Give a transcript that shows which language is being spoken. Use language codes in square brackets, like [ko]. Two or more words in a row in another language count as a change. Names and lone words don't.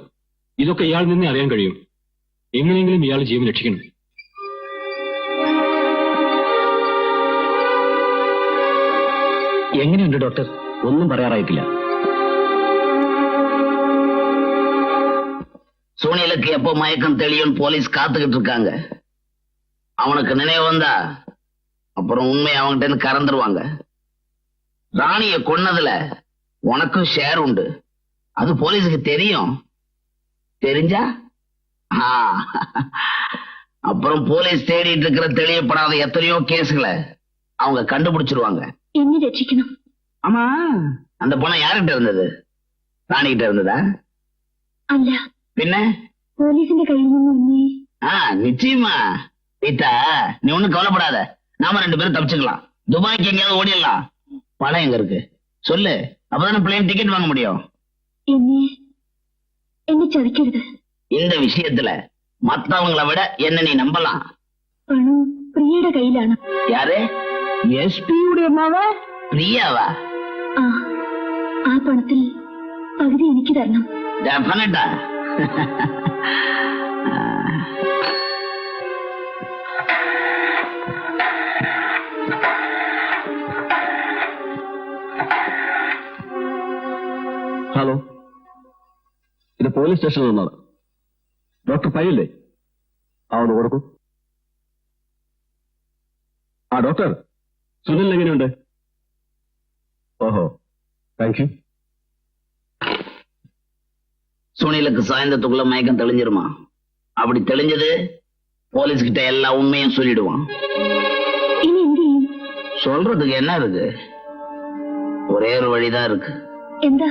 [ml] ഇതൊക്കെ ഇയാളിൽ നിന്നേ അറിയാൻ കഴിയും. എങ്ങനെയെങ്കിലും ഇയാൾ ജീവൻ രക്ഷിക്കണം. എങ്ങനെയുണ്ട് ഡോക്ടർ? ഒന്നും പറയാറായിട്ടില്ല. [ta] சூனியலுக்கு எப்போ மயக்கம் தெளியும் போலீஸ் காத்துக்கிட்டு இருக்காங்க. அவனுக்கு நினைவு வந்தா அப்புறம் உண்மை அவன்கிட்ட இருந்து கறந்துருவாங்க. ராணிய கொன்னதுல உனக்கும் ஷேர் உண்டு. அது போலீஸுக்கு தெரியும். தெரிஞ்சா ஆ, அப்புறம் போலீஸ் தேடிட்டு இருக்கிற தெளியப்படாத எத்தனையோ கேஸ்களை அவங்க கண்டுபிடிச்சிருவாங்க. [ml] എന്നെ രക്ഷിക്കണം. [ta] ஆமா, அந்த பணம் யார்கிட்ட இருந்தது? ராணிகிட்ட இருந்ததா? [ml] അല്ല, [ta] பின்ன [ml] പോലീസിന്റെ കയ്യിൽ നിന്ന് എന്നെ [ta] நிச்சயமா. கீதா, நீ ஒண்ணும் கவலைப்படாத. நாம 2 பேரும் தப்பிச்சுக்கலாம். துபாய்க்கு எங்கேயாவது ஓடிடலாம். பணம் எங்க இருக்கு சொல்லு, அப்பதானே பிளேன் டிக்கெட் வாங்க முடியும். [ml] എന്നെ എന്നെ ചതിക്കരുത്. [ta] இந்த விஷயத்துல மத்தவங்கள விட என்ன நீ நம்பலாம். [ml] പണം പ്രിയയുടെ കയ്യിലാണ്. [ta] யாரு? எஸ்பியுடைய அம்மாவா? பிரியாவா? [ml] ആ പണത്തിൽ പകുതി എനിക്ക് തരണം. [en] டெஃபினட்டா. [ml] ഹലോ, ഇത് പോലീസ് സ്റ്റേഷനിൽ നിന്നാണ്. ഡോക്ടർ പയ്യല്ലേ? ഒന്ന് കൊടുക്കൂ. ഡോക്ടർ, സുനിൽ എങ്ങനെയുണ്ട്? [en] Oho, thank you. [ta] சுனிலுக்கு சாயந்தத்துக்குள்ள மயக்கம் தெளிஞ்சிருமா? அப்படி தெளிஞ்சது போலீஸ் கிட்ட எல்லா உண்மையும் சொல்லிடுவான். [ml] ഇനി എന്ത് ചെയ്യും? [ta] சொல்றதுக்கு என்ன இருக்கு? ஒரே ஒரு வழிதான் இருக்கு. [ml] എന്താ?